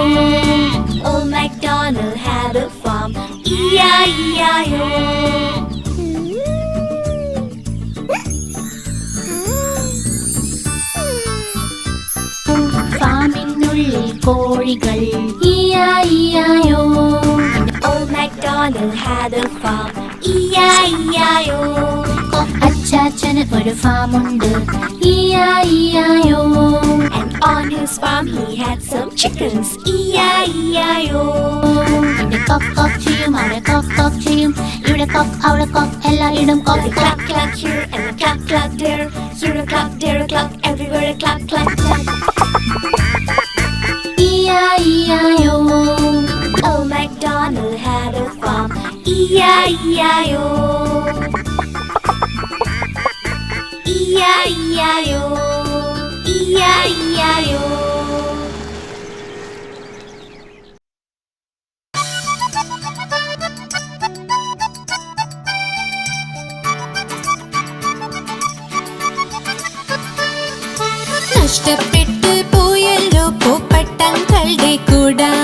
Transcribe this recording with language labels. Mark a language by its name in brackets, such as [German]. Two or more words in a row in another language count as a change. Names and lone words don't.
[English] Old MacDonald had a farm. E-I-E-I-O. [Malayalam] ഫാമിനുള്ളിൽ കോഴികൾ E-I-E-I-O. [English] Old MacDonald had a farm. E-I-E-I-O. [Malayalam] അച്ചാച്ചന് ഒരു ഫാമുണ്ട് E-I-E-I-O. [English] And on his farm he had some chickens. E-I-E-I-O. [Malayalam] ഇവിടെ കൊക്ക് കൊക്ക് ചെയ്യും അവിടെ കൊക്ക് കൊക്ക് ചെയ്യും ഇവിടെ കൊക്ക് അവിടെ കൊക്ക് എല്ലായിടം [English] A [Malayalam] കൊക്ക് [English] clack clack here and a clack clack there. Here a clack, there a clack, everywhere a clack clack clack. E-I-E-I-O. Old MacDonald had a farm. E-I-E-I-O. E-I-E-I-O. E-I-E-I-O. [Malayalam] നഷ്ടപ്പെട്ടു പോയല്ലോ പൂപ്പട്ടങ്ങളുടെ കൂട